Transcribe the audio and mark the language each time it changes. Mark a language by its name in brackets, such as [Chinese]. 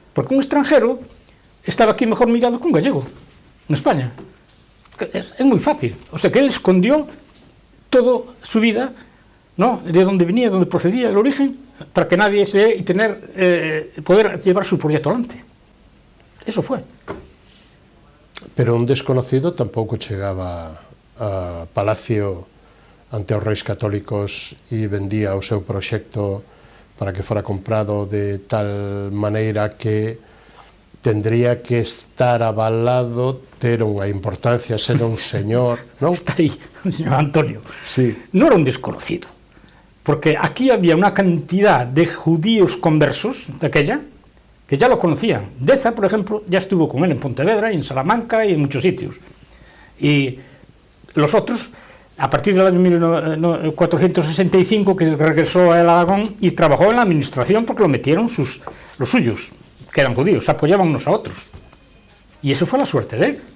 [Spanish] Porque un extranjero estaba aquí mejor mirado que un gallego, en España. Es muy fácil. O sea, que él escondió toda su vida, ¿no?, de dónde venía, de dónde procedía, el origen, para que nadie se dé y poder llevar su proyecto adelante. Eso fue. [Galician] Pero un desconocido tampouco chegaba a Palacio ante os reis católicos e vendía o seu proxecto para que fora comprado de tal maneira que tendría que estar avalado, ter unha importancia, ser un señor, non? Está aí, o señor Antonio. [Spanish] Sí. No era un desconocido, porque aquí había una cantidad de judíos conversos de aquella que ya lo conocían. Deza, por ejemplo, ya estuvo con él en Pontevedra y en Salamanca y en muchos sitios. Y los otros, a partir del año 1465, que regresó a Aragón y trabajó en la administración porque lo metieron los suyos, que eran judíos, se apoyaban unos a otros. Y eso fue la suerte de él.